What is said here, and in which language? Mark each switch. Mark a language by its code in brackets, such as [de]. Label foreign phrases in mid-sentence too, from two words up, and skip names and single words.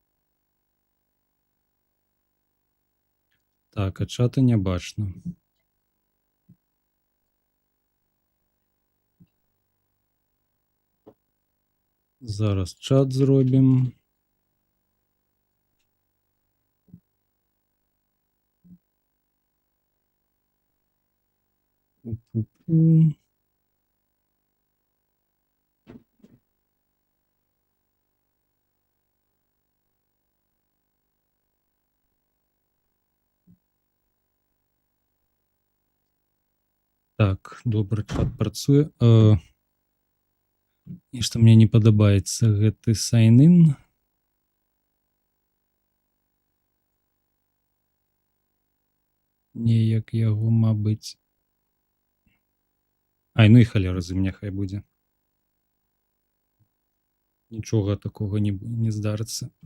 [uk] Так, а чата не бачно. Зараз чат зробимо. Пу-пу-пу. [be] Так, добре, чат працуе. І што мне не падабаецца гэты sign-in. Неяк яго, мабыць. Ай, ну і халера з ім няхай будзе. Нічога такога не здарыцца.